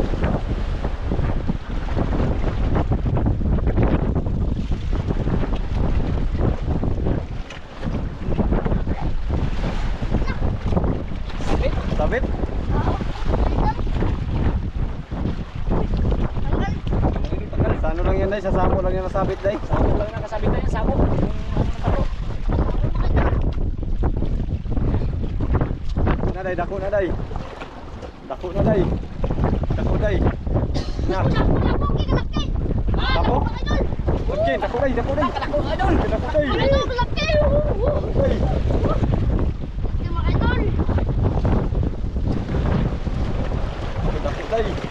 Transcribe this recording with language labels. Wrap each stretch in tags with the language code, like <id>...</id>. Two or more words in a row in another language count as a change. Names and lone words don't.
<ceb>Sabit?</ceb> <tl>Sa ano lang yan, Day?</tl> <ceb>Sa samo lang yan nasabit, Day? Sabo lang nakasabit na yan, sabo. Na, Day, dako na, Day. Dako na, Day. Dako, Day. Na. Dako? Okay, dako, Day, dako, Day. Dako, Day. Dako, Day. Dako, Day.</ceb>